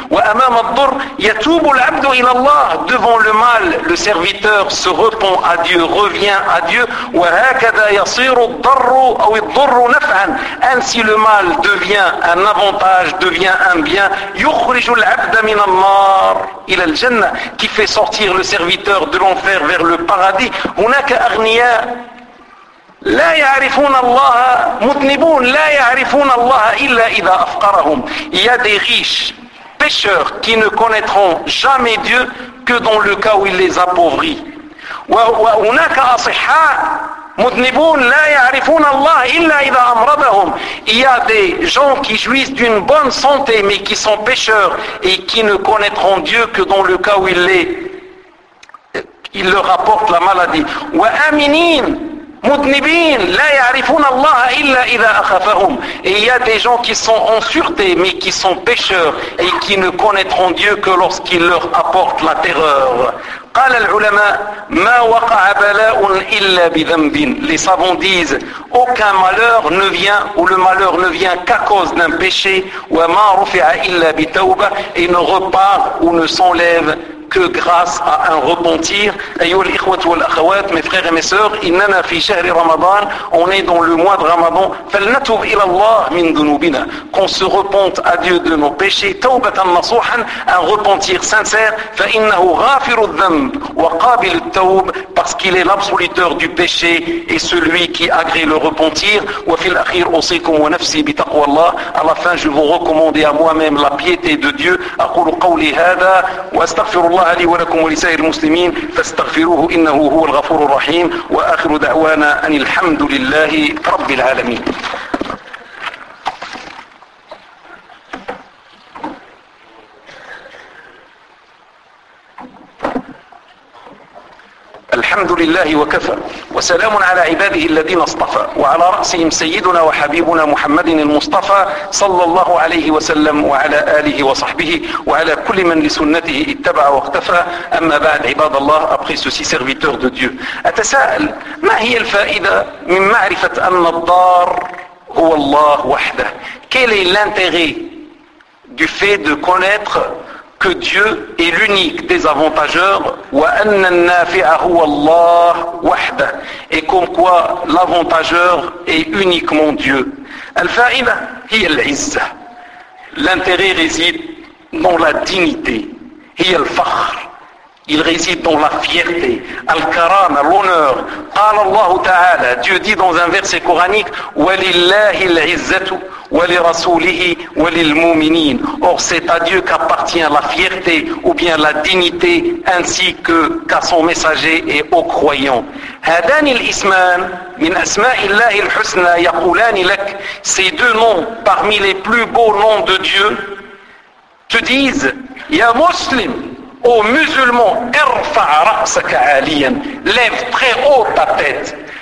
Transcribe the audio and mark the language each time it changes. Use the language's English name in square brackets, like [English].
[Arabic] وأمام الضر يتوب العبد إلى الله, [French] devant le mal le serviteur se repent à Dieu, revient à Dieu. [Arabic] وهكذا يصير الضر أو الضر نفعا, [French] ainsi le mal devient un avantage, devient un bien. [Arabic] يخرج العبد من النار إلى الجنة, [French] qui fait sortir le serviteur de l'enfer vers le paradis. [Arabic] هناك أغنياء لا يعرفون الله مذنبون لا يعرفون الله إلا إذا أفقرهم. [French] Il y a des riches pécheurs qui ne connaîtront jamais Dieu que dans le cas où il les appauvrit. [Arabic] وهناك أصحاء مذنبون لا يعرفون الله إلا إذا أمرضهم. [French] Il y a des gens qui jouissent d'une bonne santé mais qui sont pécheurs et qui ne connaîtront Dieu que dans le cas où il leur apporte la maladie. [Arabic] وآمنين مذنبين لا يعرفون الله إلا إذا أخفهم. [French] Et il y a des gens qui sont en sûreté mais qui sont pécheurs et qui ne connaîtront Dieu que lorsqu'il leur apporte la terreur. [Arabic] قال العلماء ما وقع بلاء إلا بذنب. [French] Les savants disent aucun malheur ne vient ou le malheur ne vient qu'à cause d'un péché ou [Arabic] ما رفع إلا بتوبة [French] et ne repart ou ne s'enlève que grâce à un repentir. [Arabic] أيها الإخوة والأخوات, [French] mes frères et mes sœurs, [Arabic] إننا في شهر رمضان, [French] on est dans le mois de Ramadan, [Arabic] فلنتوب إلى الله من ذنوبنا, [French] qu'on se repente à Dieu de nos péchés, [Arabic] توبة نصوحا, [French] un repentir sincère, [Arabic] فإنه غافر الذنب وقابل التوب, [French] parce qu'il est l'absoluteur du péché et celui qui agrée le repentir. [Arabic] وفي الأخير أوصيكم ونفسي بتقوى الله, [French] à la fin je vous recommande à moi-même la piété de Dieu. [Arabic] أقول قولي هذا وأستغفر الله لي ولكم ولسائر المسلمين فاستغفروه إنه هو الغفور الرحيم وآخر دعوانا أن الحمد لله رب العالمين. الحمد لله وكفى وسلام على عباده الذين اصطفى وعلى رأسهم سيدنا وحبيبنا محمد المصطفى صلى الله عليه وسلم وعلى آله وصحبه وعلى كل من لسنته اتبع واقتفى. أما بعد, عباد الله, [French] après ceci serviteur de Dieu, [Arabic] أتساءل ما هي الفائدة من معرفة أن الضار هو الله وحده. [French] Quel est l'intérêt du fait de connaître que Dieu est l'unique des avantageurs, [Arabic] وَأَنَّ النَّافِعَ هُوَ اللَّهُ وَحْدَهُ, [French] et comme quoi l'avantageur est uniquement Dieu. [Arabic] الفائدة هي العزة, [French] l'intérêt réside dans la dignité, [Arabic] هي الفخر, [French] il réside dans la fierté, [Arabic] الكرامة, [French] l'honneur. [Arabic] قال الله تعالى, [French] Dieu dit dans un verset coranique, [Arabic] وَلِلَّهِ الْعِزَّةُ ولرسوله وللمؤمنين. [French] Or c'est à Dieu qu'appartient la fierté ou bien la dignité ainsi que qu'à son messager et aux croyants. [Arabic] هذان الاسمان من اسماء الله الحسنى يقولان لك, [French] ces deux noms parmi les plus beaux noms de Dieu te disent, [Arabic] يا مسلم, [French] ô musulman, [Arabic] ارفع رأسك عاليا, [French] lève très haut ta tête.